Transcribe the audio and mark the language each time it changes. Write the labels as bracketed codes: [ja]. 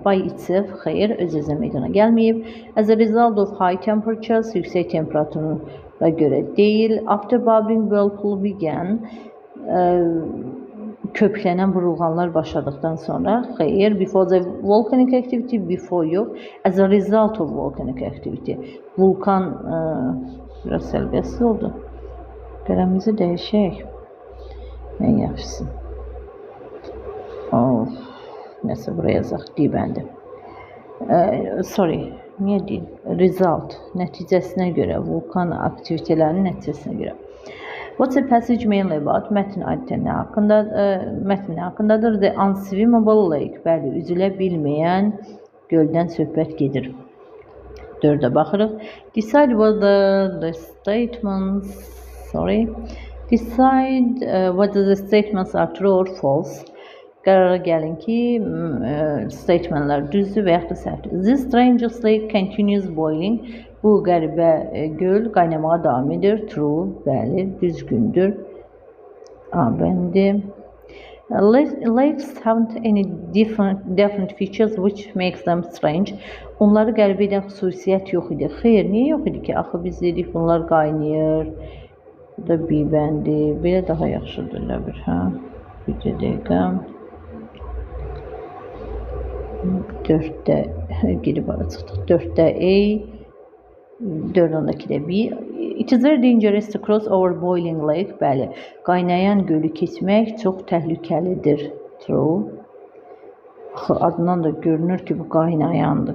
[en] By itself, [az] xeyir, öz-özünə meydana gəlməyib. [en] As a result of high temperatures, [az] yüksək temperaturlara görə deyil. [en] After bubbling whirlpool began, [az] köpüklənən burulğanlar başladıqdan sonra xeyir. [en] Before the volcanic activity, before yox. As a result of volcanic activity. [az] Vulkan biraz sərbəst oldu. Qələmimizi dəyişək. Ən yaxşısı. Nəsə buraya yazaq, deyibəndi. Sorry, niyə deyim? Result, nəticəsinə görə, vulkan aktivitelərinin nəticəsinə görə. [en] What's the passage mainly about? [az] Mətn adətən nə haqqındadır? [en] The unswimmable lake. [az] Bəli, üzülə bilməyən göldən söhbət gedir. 4-ə baxırıq. [en] Decide whether the statements are true or false. [az] Qərara gəlin ki, statementlər düzdür və yaxud da səhvdir. [en] This strangest lake continues boiling. [az] Bu qəribə göl qaynamağa davam edir. True, bəli, düzgündür. A bəndi. [en] Lakes haven't any different features which makes them strange. [az] Onları qəribə edən xüsusiyyət yox idi. Xeyr, niyə yox idi ki? Axı biz dedik bunlar qaynayır. Bu da bir bəndi. Belə daha yaxşıdır elə bir, hə? Bir dəqiqə. 4-də girib ara çıxdıq. 4-də A, 4-dəki də B. [en] It is very dangerous to cross over boiling lake. [az] Bəli, qaynayan gölü keçmək çox təhlükəlidir. [en] True. [az] Adından da görünür ki, bu qaynayandır.